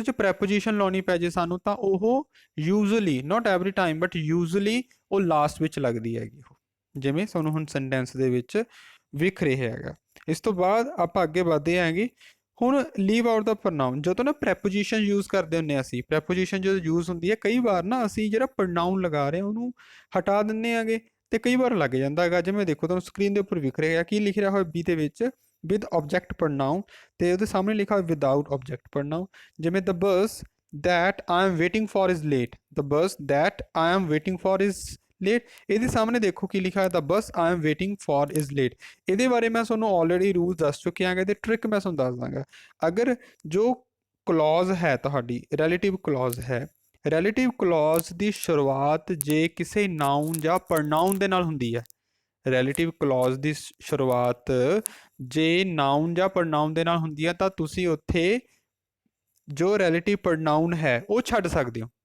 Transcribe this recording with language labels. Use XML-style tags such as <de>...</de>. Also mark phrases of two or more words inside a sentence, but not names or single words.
<pa>'ਚ ਪ੍ਰੈਪੋਜੀਸ਼ਨ ਲਾਉਣੀ ਪੈ ਜੇ ਸਾਨੂੰ ਤਾਂ ਉਹ</pa> <en>usually not every time but usually</en> <pa>ਉਹ ਲਾਸਟ ਵਿੱਚ ਲੱਗਦੀ ਹੈਗੀ ਉਹ ਜਿਵੇਂ ਸਾਨੂੰ ਹੁਣ ਸੈਂਟੈਂਸ ਦੇ ਵਿੱਚ ਵਿਖ ਰਿਹਾ ਹੈਗਾ ਇਸ ਤੋਂ ਬਾਅਦ ਆਪਾਂ ਅੱਗੇ ਵਧਦੇ ਆਂਗੇ ਹੁਣ</pa> <en>leave out the pronoun</en> <pa>ਜਦੋਂ ਨਾ</pa> <en>preposition use</en> <pa>ਕਰਦੇ ਹੁੰਦੇ ਅਸੀਂ ਪ੍ਰੈਪੋਜੀਸ਼ਨ ਜਦੋਂ ਯੂਜ਼ ਹੁੰਦੀ ਹੈ ਕਈ ਵਾਰ ਨਾ ਅਸੀਂ ਜਿਹੜਾ ਪ੍ਰੋਨਾਉਨ ਲਗਾ ਰਹੇ ਉਹਨੂੰ ਹਟਾ ਦਿੰਦੇ ਆਂਗੇ ਤੇ ਕਈ ਵਾਰ ਲੱਗ ਜਾਂਦਾ ਹੈਗਾ। ਜਿਵੇਂ ਦੇਖੋ ਤੁਹਾਨੂੰ ਸਕਰੀਨ ਦੇ ਉੱਪਰ ਵਿਖ ਰਿਹਾ ਕੀ ਲਿਖ ਰਿਹਾ ਹੋਇਆ ਬੀ ਦੇ ਵਿੱਚ,</pa> <en>with object pronoun,</en> <pa>ਤੇ ਉਹਦੇ ਸਾਹਮਣੇ ਲਿਖਾ ਹੋਇਆ</pa> <en>without object pronoun. ਜਿਵੇਂ the bus that I am waiting for is late, the bus that I am waiting for is late।</en> <pa>ਇਹਦੇ ਸਾਹਮਣੇ ਦੇਖੋ ਕੀ ਲਿਖਾ ਹੈ,</pa> <en>the bus I am waiting for is late।</en> <pa>ਇਹਦੇ ਬਾਰੇ ਮੈਂ ਤੁਹਾਨੂੰ</pa> <en>already rule</en> <pa>ਦੱਸ ਚੁੱਕਿਆ ਹਾਂ, ਤੇ ਟ੍ਰਿਕ ਮੈਂ ਤੁਹਾਨੂੰ ਦੱਸ ਦਾਂਗਾ। ਅਗਰ ਜੋ ਕਲੌਜ਼ ਹੈ ਤੁਹਾਡੀ</pa> <en>relative clause</en> <pa>ਹੈ,</pa> <en>relative clause</en> <pa>ਦੀ ਸ਼ੁਰੂਆਤ ਜੇ ਕਿਸੇ ਨਾਊਨ ਜਾਂ ਪ੍ਰੋਨਾਉਨ ਦੇ ਨਾਲ ਹੁੰਦੀ ਹੈ,</pa> <en>relative clause</en> <pa>ਦੀ ਸ਼ੁਰੂਆਤ ਜੇ ਨਾਊਨ ਜਾਂ ਪ੍ਰੋਨਾਉਨ ਦੇ ਨਾਲ ਹੁੰਦੀ ਹੈ ਤਾਂ ਤੁਸੀਂ ਉੱਥੇ ਜੋ</pa> <en>relative pronoun</en> <pa>ਹੈ ਉਹ ਛੱਡ ਸਕਦੇ ਹੋ।</pa>